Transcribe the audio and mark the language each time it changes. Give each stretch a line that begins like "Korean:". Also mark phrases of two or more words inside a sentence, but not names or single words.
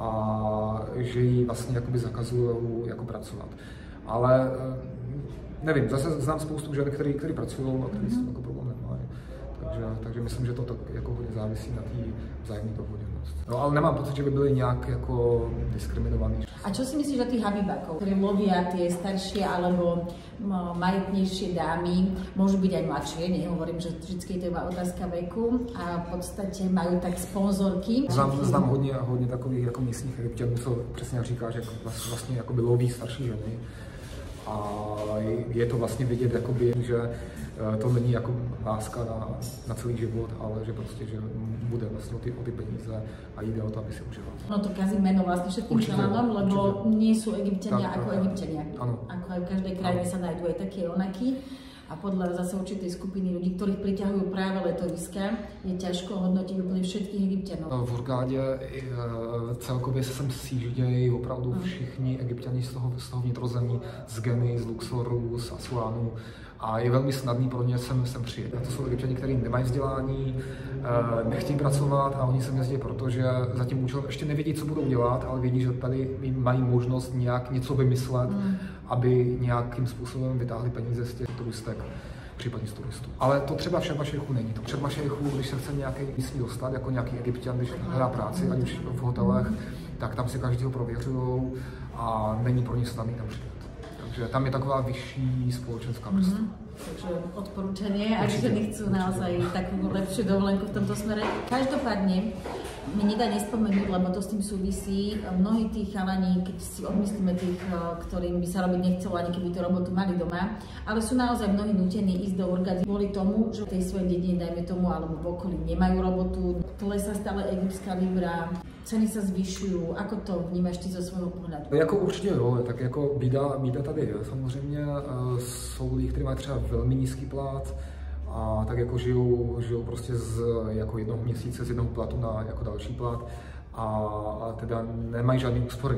Czech: a že jí vlastně jakoby zakazují jako pracovat. Ale nevím, zase znám spoustu žen, který pracují a který s jako problém nemají. Takže myslím, že to tak jako hodně závisí na té vzájemné dohodě. No ale nemám pocit, že by byli nějak jako diskriminovaní.
Slovak: A čo si myslíš o tých habibákov, ktorí lovia tie staršie alebo majetnejšie dámy, môžu byť aj mladšie, nehovorím, že vždycky je to iba otázka veku a v podstate majú tak sponzorky.
Czech: Znám hodně takových jako místních Egypťanů, co přesně jak říkáš, že vlastně jako by loví starší ženy. A je to vlastně vidět, jakoby, že to není jako láska na celý život, ale že prostě, že bude vlastně o ty peníze a jde o to, aby si užila.
Slovak: No to kazí meno vlastne všetkým členom, lebo nie sú Egypťania ako Egypťania. Ako aj v každej krajine sa nájdú aj také onakí. A podľa zase určitej skupiny ľudí, ktorých priťahujú práve letoviska, je ťažko hodnotiť úplne všetkých Egypťanov.
Czech: V Hurghádě celkově se sem sjíždějí opravdu všichni Egypťani z toho vnitrozemí, z Geny, z Luxoru, z Asuánu. A je velmi snadný pro ně sem přijet. A to jsou Egypťani, kteří nemají vzdělání, nechtějí pracovat a oni sem jezdí, protože za tím účelem ještě nevědí, co budou dělat, ale vědí, že tady mají možnost nějak něco vymyslet, aby nějakým způsobem vytáhli peníze z těch turistek, případně z turistů. Ale to třeba v Sharm el-Sheikhu není. To Sharm el-Sheikhu, když se chce nějaký místní dostat, jako nějaký Egypťan, když hledá práci, ať už v hotelech, tak tam si každého prověřují a není pro ně snadný tam přijet. Takže tam je taková vyšší spoločenská vrstva.
Slovak: Takže odporúčanie, ak ženy chcú naozaj takú lepšiu dovolenku v tomto smere. Každopádne mi nedá nespomenúť, lebo to s tým súvisí. Mnohí tí chalani, keď si odmyslíme tých, ktorým by sa robiť nechcelo, ani keby tú robotu mali doma, ale sú naozaj mnohí nútení ísť do Hurghady kvôli tomu, že v tej svojej dedine, dajme tomu, alebo v okolí nemajú robotu, klesá stále egyptská libra, ceny sa zvyšují. Ako to vnímáš ty zo
Czech: svého pohledu? Jako určitě jo, tak jako bída tady je. Samozřejmě jsou lidi, kteří mají třeba velmi nízký plat a tak jako žijou prostě z jako jednoho měsíce, z jednoho platu na jako další plat a teda nemají žádný úspory.